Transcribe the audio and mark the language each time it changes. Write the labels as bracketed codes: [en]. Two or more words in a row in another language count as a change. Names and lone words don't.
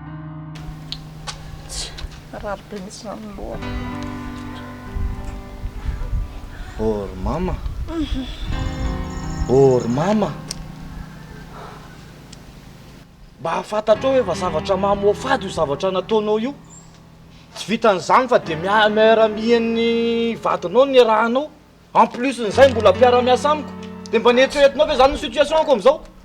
[mg] Raro be mihitsy izany ny lohako. Or mama. Or mama. Mba hafantatra hoe fa zavatra mamoafady io zavatra nataonao io. Tsy vitan'izany fa dia miara-mian'ny vadinao ny rahanao. [fr] En plus [mg] n'izay mbola mpiara-miasa amiko. Dia mba nieritreretinao ve zany ny situationko amin'izao?